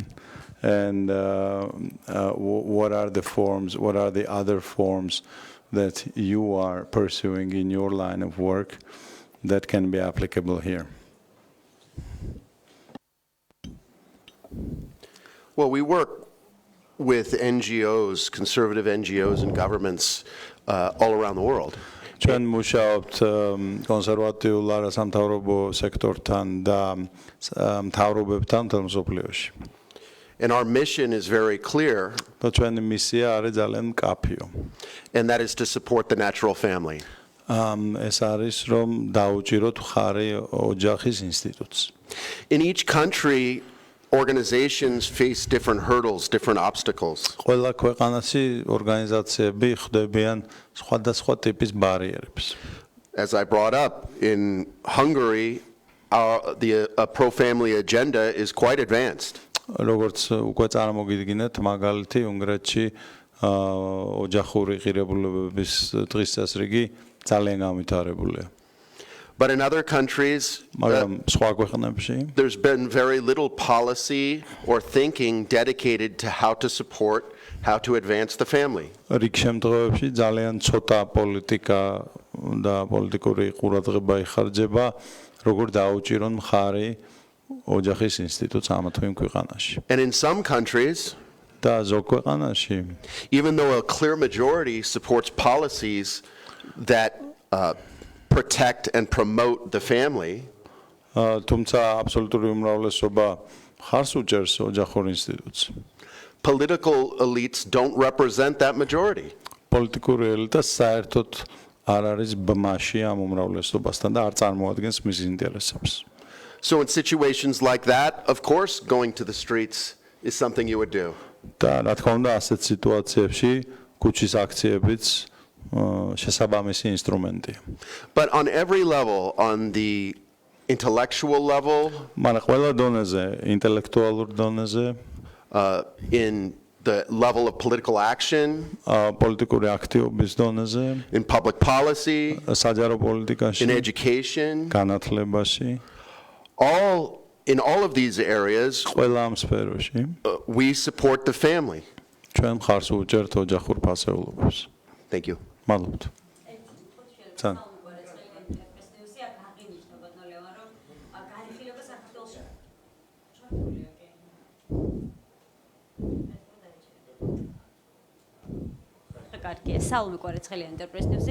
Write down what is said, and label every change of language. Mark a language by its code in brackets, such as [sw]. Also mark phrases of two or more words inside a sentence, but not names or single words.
[en] And what are the forms, what are the other forms that you are pursuing in your line of work that can be applicable here? Well, we work with NGOs, conservative NGOs and governments all around the world. [ka] ჩვენ მუშაობთ კონსერვატიულ არასამთავრობო სექტორთან და მთავრობებთან მთელ მსოფლიოში. [en] And our mission is very clear, [ka] და ჩვენი მისია არის ძალიან მკაფიო. [en] and that is to support the natural family. [ka] ეს არის რომ დაუჭიროთ მხარი ოჯახის ინსტიტუტს. [en] In each country, organizations face different hurdles, different obstacles. [ka] ყველა ქვეყანაში ორგანიზაციები ხვდებიან სხვადასხვა ტიპის ბარიერებს. [en] As I brought up, in Hungary, the pro-family agenda is quite advanced. [ka] როგორც უკვე წარმოგიდგინეთ, მაგალითი უნგრეთში ოჯახური ღირებულებების დღის წესრიგი ძალიან განვითარებულია. [en] But in other countries, [ka] მაგრამ სხვა ქვეყნებში [en] there's been very little policy or thinking dedicated to how to support, how to advance the family. [ka] რიგ შემთხვევებში ძალიან ცოტა პოლიტიკა და პოლიტიკური ყურადღება იხარჯება, როგორ დაუჭირონ მხარი ოჯახის ინსტიტუტს ამა თუ იმ ქვეყანაში. [en] And in some countries, [ka] და ზოგ ქვეყანაში, [en] even though a clear majority supports policies that protect and promote the family, [ka] თუმცა აბსოლუტური უმრავლესობა მხარს უჭერს ოჯახურ ინსტიტუტს. [en] political elites don't represent that majority. [ka] პოლიტიკური ელიტა საერთოდ არ არის ბმაში ამ უმრავლესობასთან და არ წარმოადგენს მის ინტერესებს. [en] So in situations like that, of course, going to the streets is something you would do. [ka] და რა თქმა უნდა, ასეთ სიტუაციებში ქუჩის აქციებიც შესაბამისი ინსტრუმენტია. [en] But on every level, on the intellectual level, [ka] მაგრამ ყველა დონეზე, ინტელექტუალურ დონეზე, [en] in the level of political action, [ka] პოლიტიკური აქტივობის დონეზე, [en] in public policy, [ka] საჯარო პოლიტიკაში, [en] in education, [ka] განათლებაში, [en] in all of these areas, [ka] ყველა ამ სფეროში [en] we support the family. [ka] ჩვენ მხარს უჭერთ ოჯახურ ფასეულობას. [en] Thank you. [ka] მადლობთ. ძალიან კარგია, სალომე კვარაცხელიანი ინტერპრესნევსი.